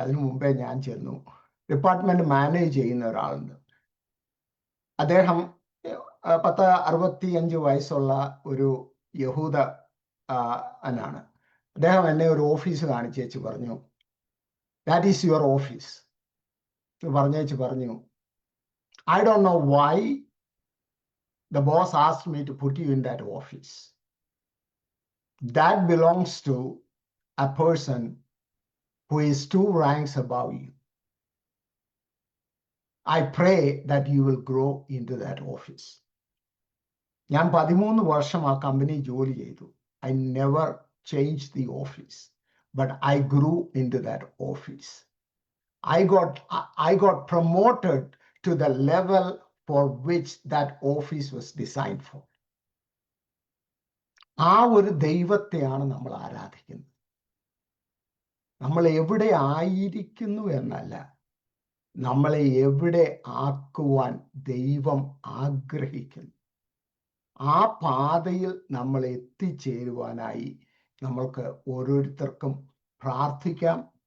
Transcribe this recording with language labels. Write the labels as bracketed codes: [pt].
[ml] അതിനു മുമ്പേ ഞാൻ ചെന്നു. ഡിപ്പാർട്ട്മെന്റ് മാനേജ് ചെയ്യുന്ന ഒരാളുണ്ട്. അദ്ദേഹം 65 വയസ്സുള്ള ഒരു യഹൂദ അനാണ്. അദ്ദേഹം എന്നെ ഒരു ഓഫീസ് കാണിച്ചേച്ച് പറഞ്ഞു, [en] that is your office [ml] പറഞ്ഞു. [en] I don't know why the boss asked me to put you in that office. That belongs to a person who is 2 ranks above you. I pray that you will grow into that office. [ml] ഞാൻ 13 വർഷം ആ company ജോലി ചെയ്തു. [en] I never changed the office, but I grew into that office. I got promoted to the level for which that office was designed for. [ml] ആ ഒരു ദൈവത്തെയാണ് നമ്മൾ ആരാധിക്കുന്നത്. നമ്മൾ എവിടെ ആയിരിക്കുന്നു എന്നല്ല, നമ്മളെ എവിടെ ആക്കുവാൻ ദൈവം ആഗ്രഹിക്കുന്നു. ആ പാതയിൽ നമ്മൾ എത്തിച്ചേരുവാനായി നമ്മൾക്ക് ഓരോരുത്തർക്കും പ്രാർത്ഥിക്കാം.